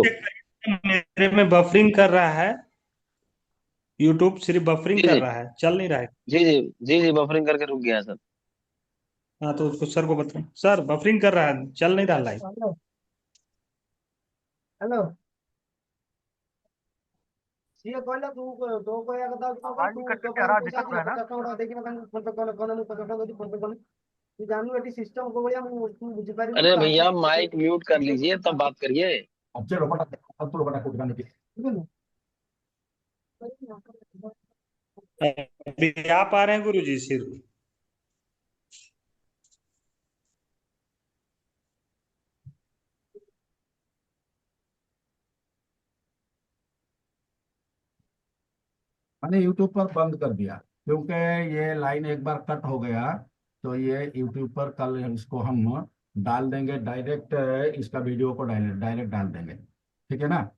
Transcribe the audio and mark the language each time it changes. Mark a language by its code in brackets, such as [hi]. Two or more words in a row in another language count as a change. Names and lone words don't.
[hi] चेक करिए, मेरे में बफरिंग कर रहा है। यूट्यूब सिर्फ बफरिंग जी कर जी रहा है, चल नहीं रहा है। जी जी जी जी बफरिंग करके रुक गया है सर। हाँ तो उसको सर को बताओ, सर बफरिंग कर रहा है, चल नहीं रहा लाइव। [or] हेलो ସିଏ କହିଲା ତୁ ତୋ କହିବା କଥା ହଉଛି କଣ ତୁ ତୋ ପାଖରେ ପଇସା ଅଛି ନା 50 ଟଙ୍କା ଗୁଡା ଦେଇକିନା ତାଙ୍କୁ ଫୋନ ପେ କଲେ କଲେ ମୁଁ 50 ଟଙ୍କା ଦଉଛି ଫୋନ ପେ କଲେ ତୁ ଜାଣିନୁ ଏଠି ସିଷ୍ଟମ କୋଉ ଭଳିଆ ମୁଁ ତୁ ବୁଝିପାରିବୁ [hi] अरे भैया [or] ଟ୍ରାନ୍ସଫର [hi] माइक म्यूट कर लीजिए तब बात करिए। अब चलो अब तो बड़ा कुटकाने की अभी आप आ रहे हैं गुरु जी सिर्फ। मैंने यूट्यूब पर बंद कर दिया, क्योंकि ये लाइन एक बार कट हो गया तो ये यूट्यूब पर कल इसको हम डाल देंगे डायरेक्ट, इसका वीडियो को डायरेक्ट डायरेक्ट डाल देंगे, ठीक है ना?